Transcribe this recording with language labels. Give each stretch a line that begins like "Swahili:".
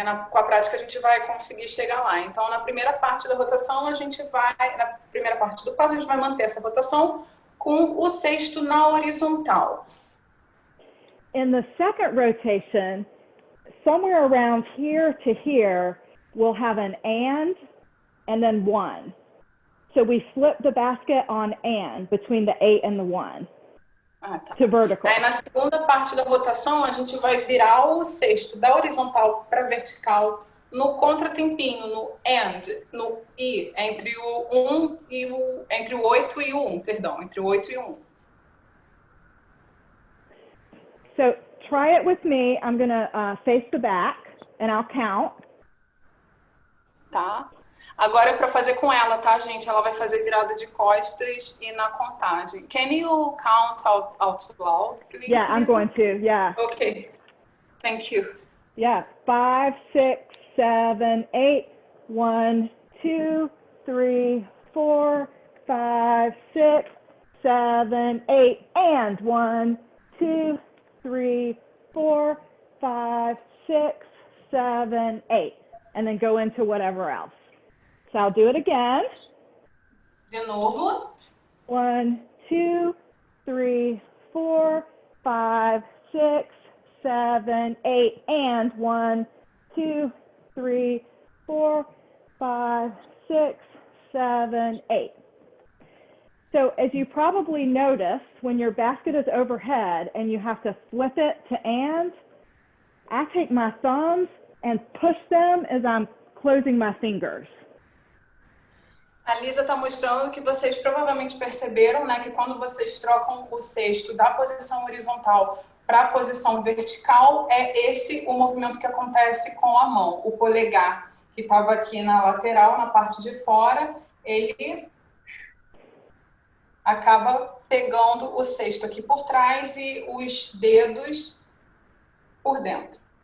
Portuguese: Com a prática a gente vai conseguir chegar lá. Então, na primeira parte da rotação, na primeira parte do passo, a gente vai manter essa rotação com o cesto na horizontal.
English: In the second rotation, somewhere around here to here, we'll have an and then one. So we flip the basket on and between the 8 and the 1 to vertical.
Portuguese: Aí na segunda parte da rotação, a gente vai virar o cesto da horizontal para vertical no contratempinho, no and, no i, entre o 1 e entre o 8 e o 1, perdão, entre o 8 e o 1.
English: So try it with me. I'm going to face the back and I'll count.
Portuguese: Tá? Agora é para fazer com ela, tá, gente? Ela vai fazer virada de costas e na contagem.
English: Can you count out loud, please? Yeah, I'm going to. Yeah. Okay. Thank you. Yeah. 5, 6, 7, 8. 1, 2, 3, 4, 5, 6, 7, 8. And 1, 2, 3, 4, 5, 6, 7, 8. And then go into whatever else. So I'll do it again.
Portuguese: De novo.
English: 1, 2, 3, 4, 5, 6, 7, 8, and 1, 2, 3, 4, 5, 6, 7, 8. So as you probably notice, when your basket is overhead and you have to flip it to and, I take my thumbs and push them as I'm closing my fingers.
Portuguese: A Lisa está mostrando que vocês provavelmente perceberam, né, que quando vocês trocam o cesto da posição horizontal para a posição vertical, é esse o movimento que acontece com a mão. O polegar, que estava aqui na lateral, na parte de fora, ele acaba pegando o cesto aqui por trás e os dedos por dentro.